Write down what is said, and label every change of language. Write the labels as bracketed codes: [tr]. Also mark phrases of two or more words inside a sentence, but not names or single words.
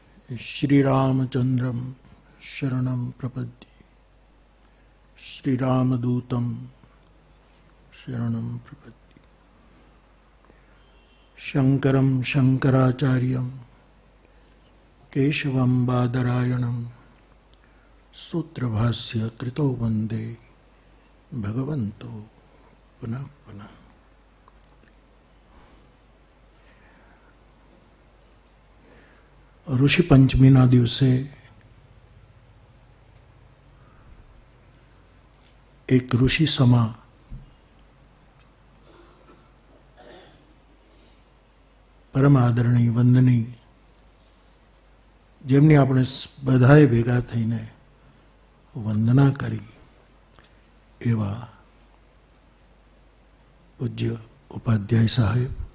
[sa] श्रीरामचंद्रम शरणं प्रपद्ये श्रीरामदूतं शरणं प्रपद्ये शंकरं शंकराचार्यं केशवं बादरायणं सूत्रभाष्य कृतो वंदे भगवन्तो पुनः पुनः। [gu] ઋષિ પંચમીના દિવસે એક ઋષિ સમા પરમ આદરણીય વંદની જેમની આપણે બધાએ ભેગા થઈને વંદના કરી એવા પૂજ્ય ઉપાધ્યાય સાહેબ,